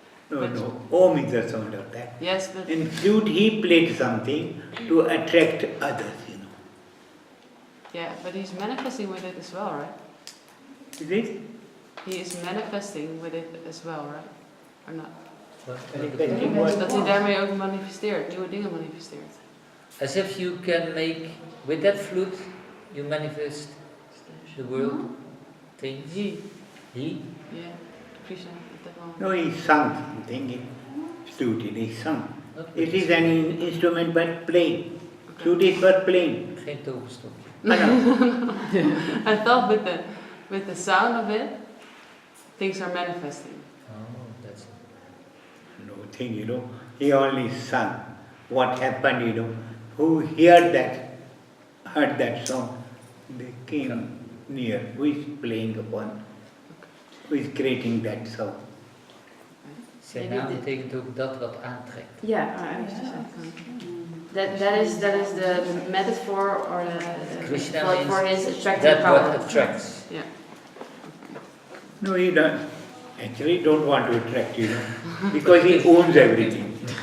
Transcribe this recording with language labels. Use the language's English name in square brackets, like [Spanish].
[English] No. Om is the sound of that. Yes, but... In flute, he played something to attract others, Yeah, but he's manifesting with it as well, right? Is it? He is manifesting with it as well, right? Or not? Manifesting what? [Dutch] Dat hij daarmee ook manifesteert, nieuwe dingen manifesteert. [English] As if you can make, with that flute, you manifest the world, things. He? Yeah, Krishna at that moment. No, he sung something in flute, he sung. It is an instrument but playing. Flute is but playing. [Dutch] Geen toverstokje. [English] I thought with the sound of it, things are manifesting. Oh, that's it. No thing, he only sung. What happened, who heard that song, they came near. Who is playing upon? Who is creating that sound? [Dutch] Zijn naam betekent ook dat wat aantrekt. [English] Yeah, I understand. That is the metaphor or the for his attractive that power. what attracts. Yeah. No, he don't want to attract, because he owns everything.